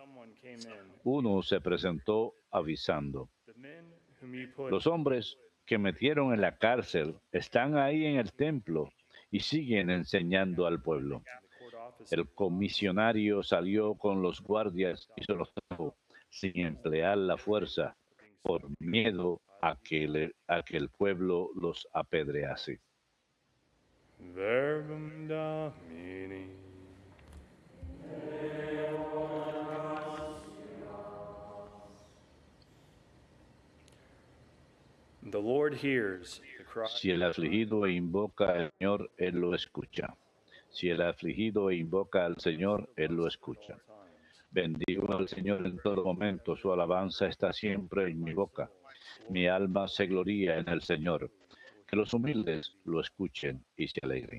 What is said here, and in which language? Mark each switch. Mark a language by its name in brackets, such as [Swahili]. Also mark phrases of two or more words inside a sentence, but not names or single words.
[Spanish] Uno se presentó avisando: los hombres que metieron en la cárcel están ahí en el templo y siguen enseñando al pueblo. El comisionario salió con los guardias y se los trajo sin emplear la fuerza, por miedo a que el pueblo los apedrease. [Latin] Verbum Domini. [English] The Lord hears the cry. [Spanish] Si el afligido invoca al Señor, Él lo escucha. Si el afligido invoca al Señor, Él lo escucha. Bendigo al Señor en todo momento, su alabanza está siempre en mi boca. Mi alma se gloría en el Señor. Que los humildes lo escuchen y se alegren.